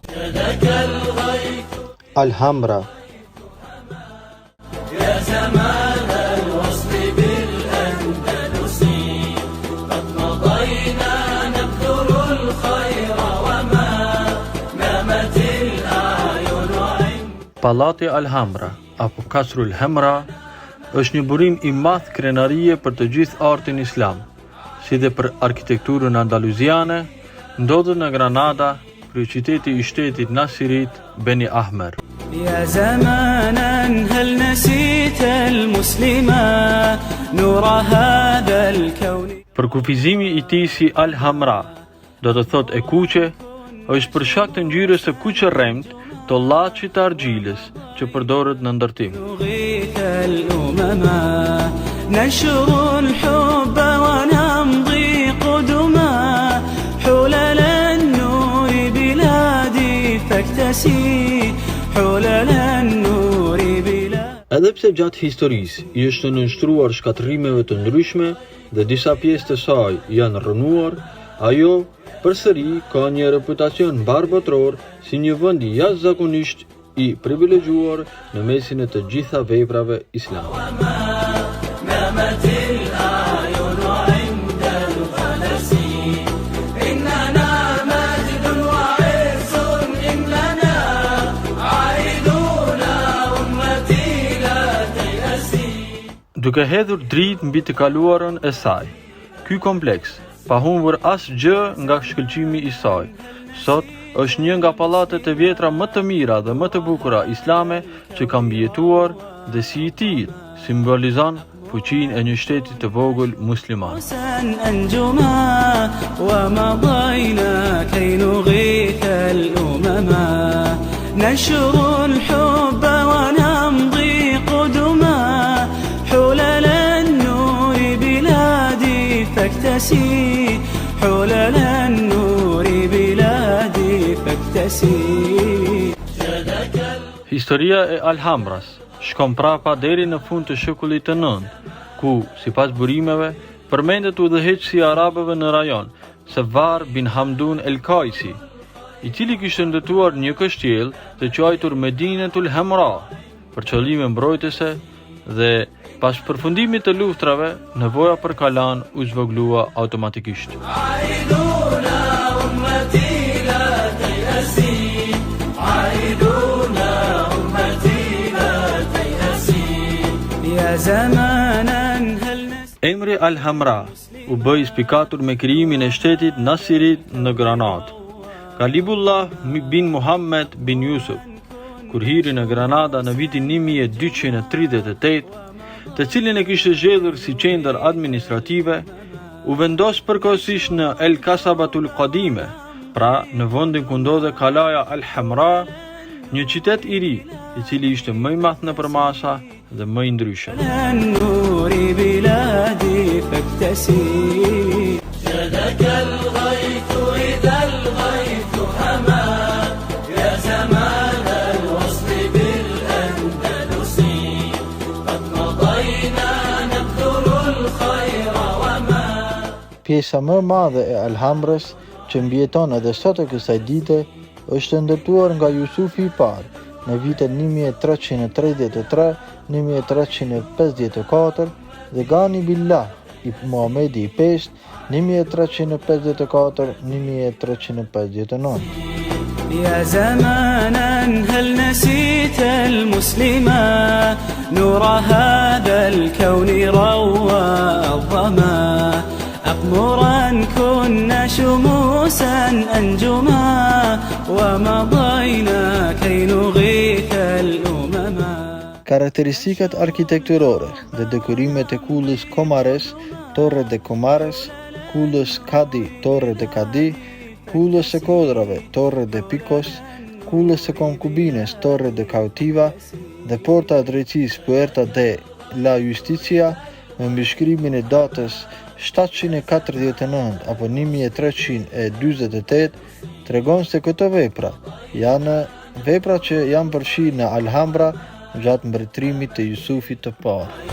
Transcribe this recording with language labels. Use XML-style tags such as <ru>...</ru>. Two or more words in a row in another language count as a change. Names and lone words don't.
<ar>الحمراء. يا زمان الوصل بالأندلس قد مضينا نبذل الخير وما نامت الأعين عند</ar> <sq>Pallati Alhambra apo Kasrul Hamra është një burim i madh krenarie për të gjithë artin islam, si dhe për arkitekturën andaluziane, ndodhet në Granada, kryeqyteti i shtetit Nasirit Beni Ahmer.</sq> <ar>يا زمانا هل نسيت المسلما نور هذا الكون.</ar> <sq>Për kufizimi i tij si Al-Hamra, do të thot e kuqe, është për shkak të ngjyrës së kuqe rremt të llaçit të argjilës që përdoret në ndërtim.</sq> <ar>نغيث الأمم نشر الحب ونمضي قدما حلل النور بلادي فاكتسي حلل النور بلادي.</ar> <sq>Edhe pse gjatë historisë i është nënshtruar shkatërrimeve të ndryshme dhe disa pjesë të saj janë rënuar, ajo përsëri ka një reputacion mbarbotror si një vend i jashtëzakonisht i privilegjuar në mesin e të gjitha veprave islame.</sq> <ar>نامت الأعين عند الخلس إننا مجد وعز إن لنا عائدون أمتي لا تيأسي.</ar> <sq>Duke hedhur dritë mbi të kaluarën e saj, ky kompleks, pa humbur asgjë nga shkëlqimi i saj, sot është një nga pallatet e vjetra më të mira dhe më të bukura islame që kanë mbijetuar dhe si i tillë simbolizon fuqinë e një shteti të vogël musliman.</sq> <ar>أنجما ومضينا كي نغيث الأمم نشر الحب ونمضي قدما حلل النور بلادي فاكتسي حلل النور بلادي فاكتسي.</ar> <sq>Historia e Alhambras shkon prapa deri në fund të shekullit të 9, ku, sipas burimeve, përmendet udhëheqësi i arabëve në rajon, Sewar bin Hamdun el-Kaisi, i cili kishte ndërtuar një kështjell të quajtur Medinetul Hamra për qëllime mbrojtëse dhe pas përfundimit të luftrave, nevoja për kalan u zvogëlua automatikisht.</sq> <ar>عائدون أمتي لا تيأسي عائدون أمتي لا تيأسي. يا زمانا هل نسيت.</ar> <sq>Emri Al-Hamra u bë i spikatur me krijimin e shtetit Nasirit në Granadë. Kalibullah bin Muhammed bin Yusuf, kur hiri në Granada në vitin 1238, të cilin e kishte zgjedhur si qendër administrative, u vendos përkohësisht në El Kasabatul Qadime, pra në vendin ku ndodhe kalaja Al-Hamra, një qytet i ri, i cili ishte më i madh nëpër masa dhe më i ndryshëm.</sq> <ar>النور بلادي فاكتسي. جدك الغيث إذا الغيث هما يا زمان الوصل بالأندلس قد مضينا نبذل الخير وما.</ar> <sq>Pjesa më e madhe e Alhambrës që mbjeton edhe sot e kësaj dite është ndërtuar nga Jusufi i parë në vitet 1333-1354 dhe Gani Billah i Muhamedi i pesht 1354-1359.</sq> <ar>يا زمانا هل نسيت المسلما نور هذا الكون روى الظما أقمرا كنا شموسا أنجما ومضينا كي نغيث الأمم.</ar> <sq>Karakteristikat arkitekturore dhe dekorimet e kullës Komares, Torre de Comares, kullës Kadi, Torre de Kadi, kullës së kodrave, Torre de Picos, kullës së konkubines, Torre de Cautiva dhe porta e drejtësisë Puerta de la Justicia me mbishkrimin e datës 749 apo 1348 tregon se këto vepra janë vepra që janë përfshirë në Alhambra gjatë mbretërimit të Jusufit të parë.</sq>